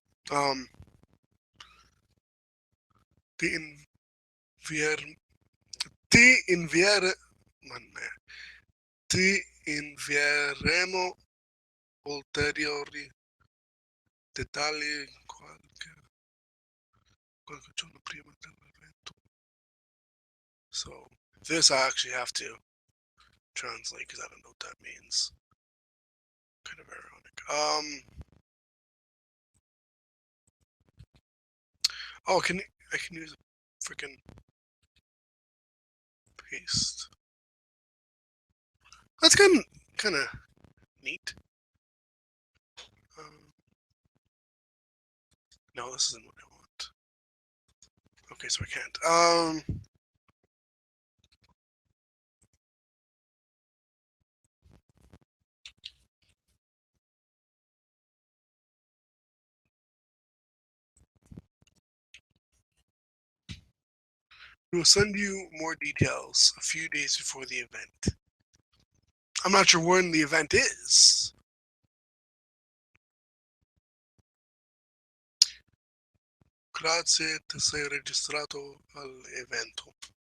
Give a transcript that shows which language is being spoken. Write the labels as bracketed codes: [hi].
[it] Um, ti invier, ti inviere, man, ti invieremo ulteriori dettagli qualche giorno prima dell'evento. [en] So this I actually have to translate because I don't know what that means. Kind of ironic. Oh, I can use a freaking paste. That's kind of neat. Um, no, this isn't what I want. Okay, so I can't. We will send you more details a few days before the event. I'm not sure when the event is. [it] Grazie, ti sei registrato all'evento.